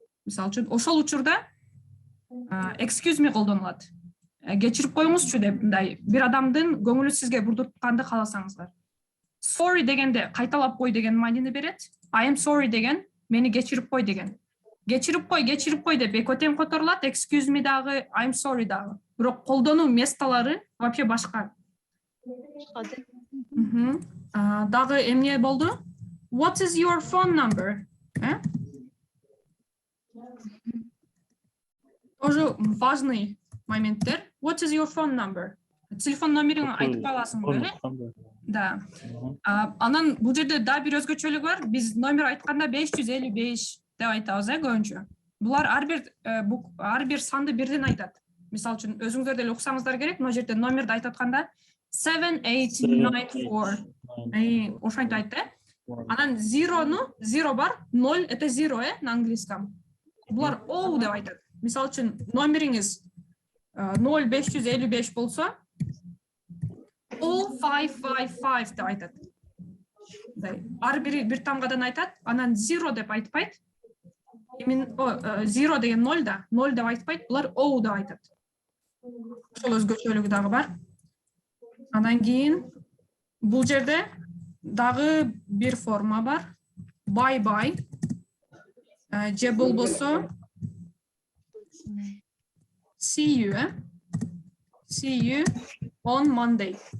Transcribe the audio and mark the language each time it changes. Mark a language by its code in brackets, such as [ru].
[ky] Мисалы үчүн ошол учурда excuse me колдонулат. Кечирип коюңузчу деп, бир адамдын көңүлү сизге бурдуртканды кааласаңыздар. Sorry дегенде кайталап кой деген маанини берет. [en] I am sorry [ky] деген мени кечирип кой деген. Кечирип кой деп эки тем которулат. Excuse me дагы, I am sorry дагы. Бирок колдонуу месталары вообще башка. Дагы эмне болду? [en] What is your phone number? [ru] Тоже важный моменттер. [en] What is your phone number? [ky] Телефон номериң айтып аласыңбы? Да. Анан бул жерде да бир өзгөчөлүк бар. Биз номер айтканда 555 деп айтабыз, көбүнчө. Булар ар бир санды бирден айтат. Мисалы үчүн өзүңүздөр деле уксаңыздар керек, мына жерде номерди айтып атканда 7894. Ошентип айтты. Анан zero бар, 0 [ru] это zero, на английском. [ky] Булар O деп айтат. Мисалы үчүн номериңиз 0555 болсо 0555 деп айтат. Ар бир тамгадан айтат, анан zero деп айтпайт. Zero деген 0 да, 0 деп айтпайт, булар O деп айтат. Ошол өзгөчөлүгү дагы бар. Анан кийин бул жерде дагы бир форма бар. [en] Bye bye. [ky] Же болбосо [en] see you on Monday.